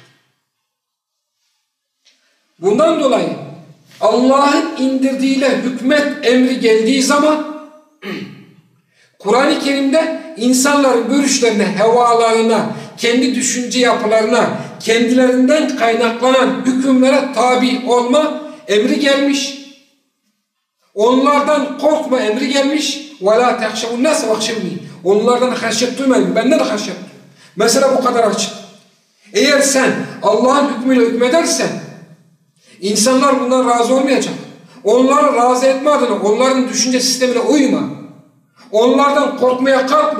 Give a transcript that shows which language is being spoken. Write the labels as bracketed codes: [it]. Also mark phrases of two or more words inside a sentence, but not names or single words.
[tr] Bundan dolayı Allah'ın indirdiğiyle hükmet emri geldiği zaman Kur'an-ı Kerim'de insanların görüşlerine, hevalarına, kendi düşünce yapılarına, kendilerinden kaynaklanan hükümlere tabi olma emri gelmiş. Onlardan korkma emri gelmiş. [ar] وَلَا تَخْشَوُ النَّاسَ وَخْشَوْنِي. [tr] Onlardan haşyet duymayın. Benden de haşyet duyun. Mesela bu kadar açık. Eğer sen Allah'ın hükmüyle hükmedersen insanlar bundan razı olmayacak. Onları razı etme adına onların düşünce sistemine uyma. Onlardan korkmaya kalkma.